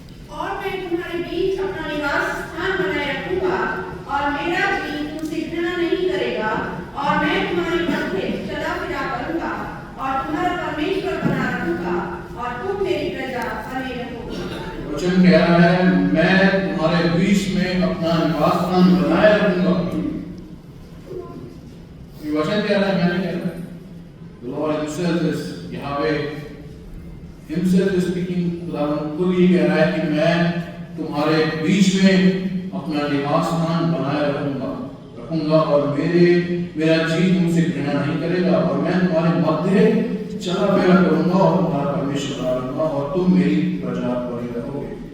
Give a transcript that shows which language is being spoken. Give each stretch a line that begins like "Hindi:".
Hindi: और मैं तुम्हारे बीच अपना निवास स्थान बनाए रखूंगा और मेरा जी तुमसे घृणा नहीं करेगा और मैं तुम्हारे मध्य चला फिरा करूंगा और तुम्हारा परमेश्वर बना रखूंगा और तुम मेरी प्रजा बने रहोगे। वचन कह रहा है, मैं तुम्हारे बीच में अपना निवास स्थान बनाए रखूंगा। ये वचन कह रहा है, मैंने कह रहा है।
English: The Lord himself is Yahweh himself is speaking।
Hindi: खुदावंद खुद ही कह रहा है कि मैं तुम्हारे बीच में अपना निवास स्थान बनाए रखूंगा और मेरा जी तुमसे घृणा नहीं करेगा और मैं तुम्हारे मध्य चला फिरा करूंगा और तुम्हारा परमेश्वर बना रहूंगा और तुम मेरी प्रजा बने रहोगे।